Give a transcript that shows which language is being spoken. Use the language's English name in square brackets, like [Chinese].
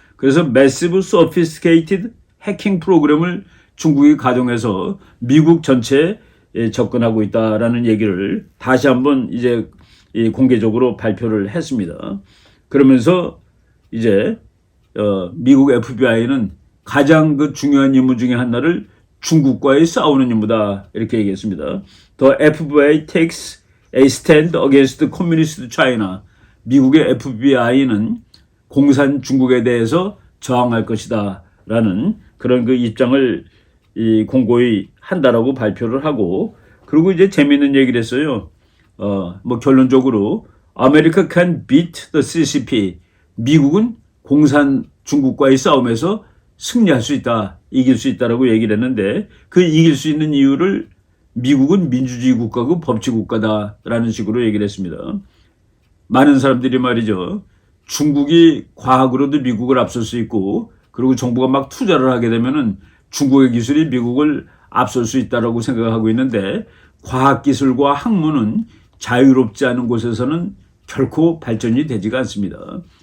[Korean] 그래서 [English] Massive Sophisticated Hacking [Korean] 프로그램을 중국이 가동해서 미국 전체에 접근하고 있다라는 얘기를 다시 한번 이제 공개적으로 발표를 했습니다. 그러면서 이제 미국 FBI는 가장 그 중요한 임무 중에 하나를 중국과의 싸우는 임무다 이렇게 얘기했습니다. [English] The FBI takes a stand against communist China. [Korean] 미국의 FBI는 공산 중국에 대해서 저항할 것이다라는 그런 그 입장을 공고히 한다라고 발표를 하고 그리고 이제 재미있는 얘기를 했어요. 뭐 결론적으로 [English] America can beat the CCP. [Korean] 미국은 공산 중국과의 싸움에서 승리할 수 있다, 이길 수 있다라고 얘기를 했는데 그 이길 수 있는 이유를 미국은 민주주의 국가고 법치 국가다라는 식으로 얘기를 했습니다. 많은 사람들이 말이죠. 중국이 과학으로도 미국을 앞설 수 있고 그리고 정부가 막 투자를 하게 되면은 중국의 기술이 미국을 앞설 수 있다라고 생각하고 있는데 과학기술과 학문은 자유롭지 않은 곳에서는 결코 발전이 되지가 않습니다.